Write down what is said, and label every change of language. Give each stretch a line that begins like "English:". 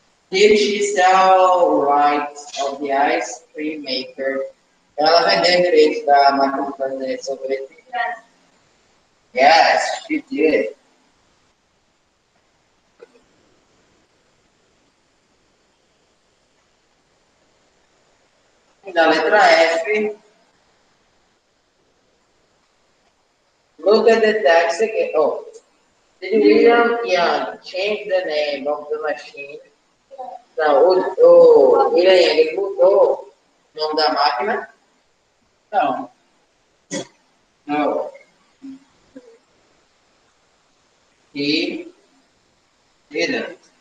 English: Did she sell rights of the ice cream maker?
Portuguese: Ela vendeu direitos da máquina de fazer sorvete?
English: Yes, she did.
Portuguese: E na letra F,
English: look at the text again. Oh, did William Young change the name of the machine?
Portuguese: Não, o William, ele mudou o nome da máquina? Não. Não. E. William.